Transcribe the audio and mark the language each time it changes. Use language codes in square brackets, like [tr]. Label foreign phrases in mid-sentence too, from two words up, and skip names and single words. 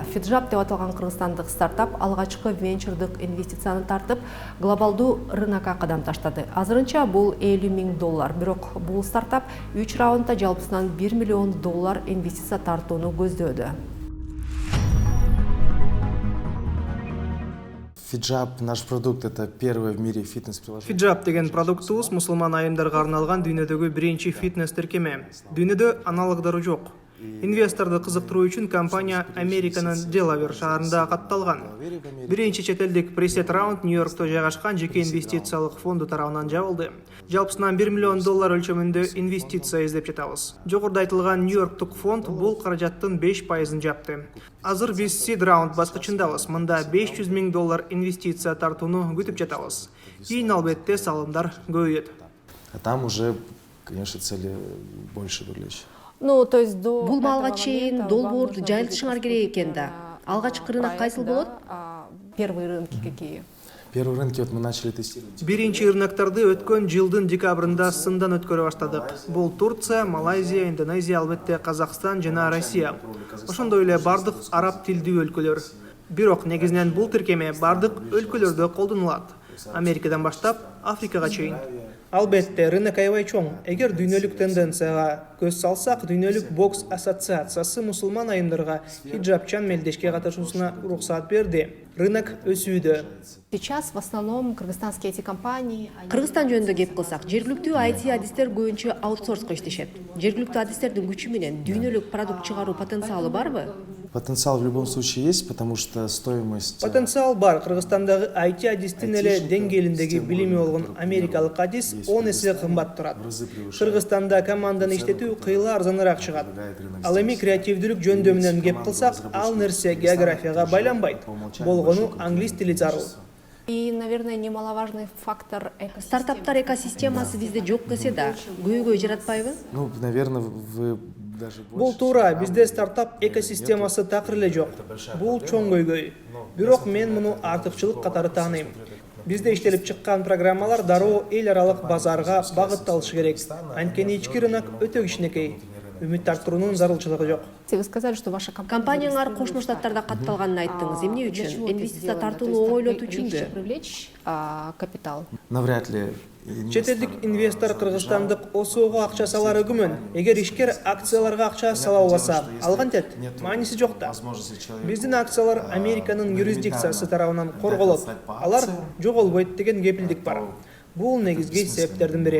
[ky] Фиджап деп аталган кыргызстандык стартап алгачкы венчурдук инвестицияны тартып, глобалдуу рынокко кадам таштады. Азырынча бул $50 000, бирок бул стартап 3 раундда жалпысынан $1 миллион инвестиция тартууну көздөөдө. Фиджап, [ru] наш продукт, это первое в мире фитнес-приложение. [ky] Фиджап деген продуктубуз мусулман айымдарга арналган дүйнөдөгү биринчи фитнес тиркеме. Дүйнөдө аналогдору жок. Инвесторду кызыктыруу үчүн компания Американын Делавер шаарында катталган. Биринчи чет элдик пресет раунд Нью-Йоркто жайгашкан жеке инвестициялык фонду тарабынан жабылды. Жалпысынан $1 миллион өлчөмүндө инвестиция издеп жатабыз. Жогоруда айтылган Нью-Йорктук фонд бул каражаттын 5%-ын жапты. Азыр биз сид раунд баскычындабыз. Мында $500 000 инвестиция тартууну күтүп жатабыз. Кийин албетте салымдар көбөйөт. [ru] А там уже, конечно, цели больше привлечь. [ky] Бул малга чейин долбоор жайылтышыңар керек экен да. Алгачкы рынок кайсыл болот? [ru] Первые рынки какие? Первые рынки мы начали тестировать. [ky] Биринчи рыноктарды өткөн жылдын декабрында сындан өткөрө баштадык. Бул Турция, Малайзия, Индонезия, албетте Казакстан жана Россия. Ошондой эле бардык араб тилдүү өлкөлөр. Бирок негизинен бул тиркеме бардык өлкөлөрдө колдонулат. Америкадан баштап Африкага чейин. Албетте, рынок аябай чоң. Эгер дүйнөлүк тенденцияга көз салсак, дүйнөлүк бокс ассоциациясы мусулман айымдарга хиджабчан мелдешке катышуусуна уруксат берди. Рынок өсүүдө. [ru] Сейчас в основном кыргызстанские IT-компании... [ky] Кыргызстан жөнүндө кеп кылсак, жергиликтүү IT адистер көбүнчө аутсорска иштешет. Жергиликтүү адистердин күчү менен дүйнөлүк продукт чыгаруу потенциалы барбы? [ru] Потенциал в любом случае есть, потому что стоимость... [ky] Потенциал бар. Кыргызстандагы IT адистин эле деңгээлиндеги билими болгон америкалык адис 10 эсе кымбат турат. Кыргызстанда команданы иштетүү кыйла арзаныраак чыгат. Ал эми креативдүүлүк жөндөмүнөн кеп кылсак, ал нерсе географияга байланбайт. Болгону англис тили зарыл. [ru] И, наверное, немаловажный фактор [ky] стартаптар экосистемасы бизде жок десе да, көйгөй жаратпайбы? [ru] Ну, наверное, вы даже больше... [ky] Бул туура, бизде стартап экосистемасы такыр эле жок. Бул чоң көйгөй. Бирок мен муну артыкчылык катары тааныйм. Бизде иштелип чыккан программалар дароо эл аралык базарга багытталышы керек. Анткени ички рынок өтө кичинекей. Үмүт арттыруунун зарылчылыгы жок. [ru] Вы сказали, что ваша [ky] компанияңар Кошмо Штаттарда катталганын айттыңыз. Эмне үчүн? Инвестиция тартууну оңойлотуу үчүнбү? [ru] Привлечь капитал. Навряд ли. [ky] Чет элдик инвестор кыргызстандык ОСОго акча салары күмөн. Эгер ишкер акцияларга акча сала албаса, алган тет, мааниси жок да. Биздин акциялар Американын юрисдикциясы тарабынан корголот. Алар жоголбойт деген кепилдик бар. Бул негизги себептердин бири.